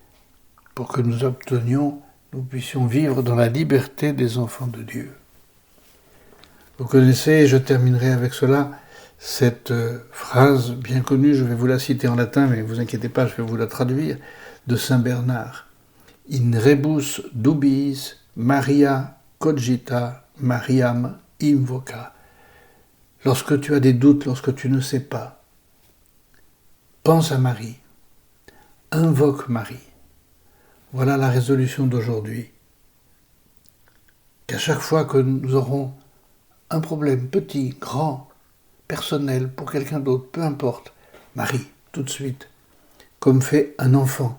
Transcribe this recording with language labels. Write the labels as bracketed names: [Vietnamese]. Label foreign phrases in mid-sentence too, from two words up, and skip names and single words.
[French] Pour que nous obtenions nous puissions vivre dans la liberté des enfants de Dieu. Vous connaissez, et je terminerai avec cela, cette phrase bien connue, je vais vous la citer en latin, mais ne vous inquiétez pas, je vais vous la traduire, de Saint Bernard. [Latin] In rebus dubiis Maria cogita Mariam invoca. [French] Lorsque tu as des doutes, lorsque tu ne sais pas, pense à Marie, invoque Marie. Voilà la résolution d'aujourd'hui. Qu'à chaque fois que nous aurons un problème petit, grand, personnel, pour quelqu'un d'autre, peu importe, Marie, tout de suite, comme fait un enfant.